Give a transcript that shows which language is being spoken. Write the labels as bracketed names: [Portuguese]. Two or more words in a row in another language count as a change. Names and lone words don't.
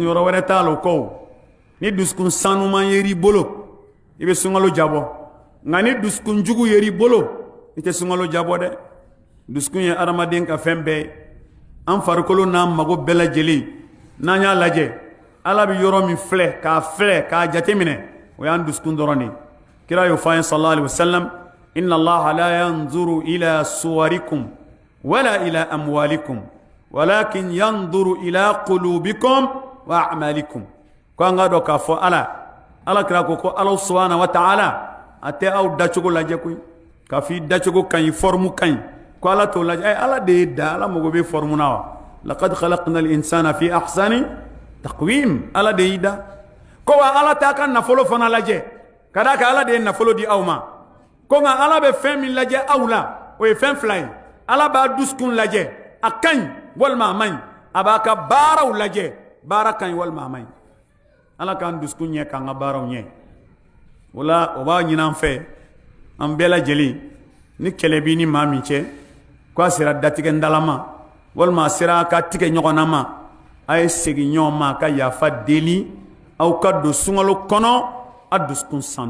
[Bambara] yɔrɔ wɛrɛ t'a la o kɔ o ni dusukun sanuma yer'i bolo i bɛ sunkalo jabɔ nka ni dusukun jugu yer'i bolo i tɛ sunkalo jabɔ dɛ dusukun ye adamaden ka fɛn bɛɛ ye an farikolo n'an mago bɛɛ lajɛlen n'an y'a lajɛ ala bɛ yɔrɔ min filɛ k'a jateminɛ o y'an dusukun dɔrɔn de kira y'o fɔ an ye [Arabic] صلى الله عليه وسلم إن الله لا ينظر إلى صوركم ولا إلى أموالكم ولكن ينظر إلى قلوبكم وأعمالكم [Bambara] ko an ka dɔn k'a fɔ ala kira ko ala [Arabic] سبحانه وتعالى [Bambara] a tɛ aw dacogo lajɛ koyi k'a fɔ i dacogo ka ɲi forme ka ɲi ko ala t'o lajɛ ala de ye da ala mago bɛ forme na wa [Arabic] لقد خلقنا الإنسان في أحسن تقويم [Bambara] ala de y'i da ko wa ala t'a ka nafolo fana lajɛ ka d'a kan ala de ye nafolo di aw ma ko nka ala bɛ fɛn min lajɛ aw la o ye fɛn fila ye ala b'a dusukun lajɛ a ka ɲi walima a man ɲi a b'a ka baaraw lajɛ baara ka ɲi walima a man ɲi ala k'an dusukun ɲɛ k'an ka baaraw ɲɛ o la o b'a ɲini an fɛ an bɛɛ lajɛlen ni kɛlɛ b'i ni maa min cɛ ko a sera datigɛ ndala ma walima a sera ka tigɛ ɲɔgɔn na ma a ye segin ɲɔgɔn ma ka yafa deli aw ka don sunkalo kɔnɔ a dusukun